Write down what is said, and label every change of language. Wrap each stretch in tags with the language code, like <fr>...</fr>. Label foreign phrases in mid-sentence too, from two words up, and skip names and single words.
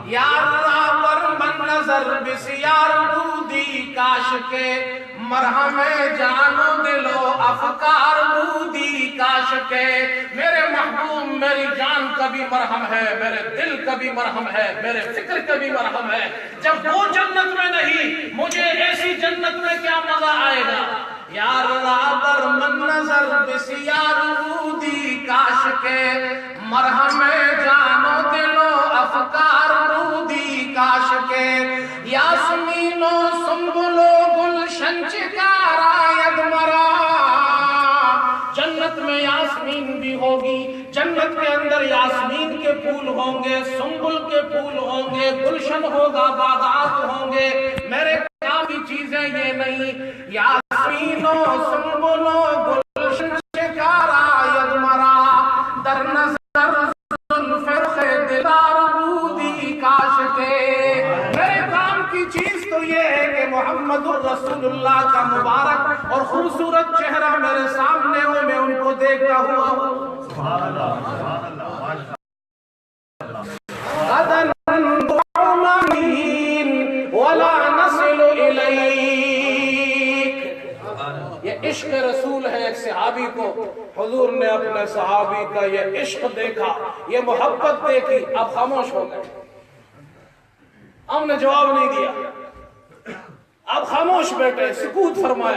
<fa>یار رابر من نظر بسیار بودی، کاش کے مرہم جانو دلو افکار بودی،</fa> <ur>کاش کے میرے محبوب میری جان کا بھی مرہم ہے، میرے دل کا بھی مرہم ہے، میرے فکر کا بھی مرہم ہے۔ جب وہ جنت میں نہیں، مجھے ایسی جنت میں کیا مزہ آئے گا؟</ur> <fa>یار رابر من نظر بسیار بودی، کاش کے مرہم جانو دلو افکار بودی، کاش کے یاسمینو سنبلو گلشن چکاراید مرا۔</fa> <ur>جنت میں یاسمین بھی ہوگی، جنت کے اندر یاسمین کے پھول ہوں گے، سنبل کے پھول ہوں گے، گلشن ہوگا، باغات ہوں گے۔ میرے کافی چیزیں یہ نہیں،</ur> <fa>یاسمینو سنبلو گلشن چکاراید مرا، در نظر زلف دلار بودی،</fa> <ur>کاش کے میرے کام کی چیز تو یہ ہے کہ محمد الرسول اللہ کا مبارک اور خوبصورت چہرہ میرے سامنے ہو، میں ان کو دیکھتا ہوا ہوں۔</ur> <ar>غدن ولا نصل الیک،</ar> <ur>یہ عشق رسول ہے۔ ایک صحابی کو حضور نے اپنے صحابی کا یہ عشق دیکھا، یہ محبت دیکھی، اب خاموش ہو گئے، ہم نے جواب نہیں دیا، اب خاموش بیٹھے، سکوت فرمایا۔</ur>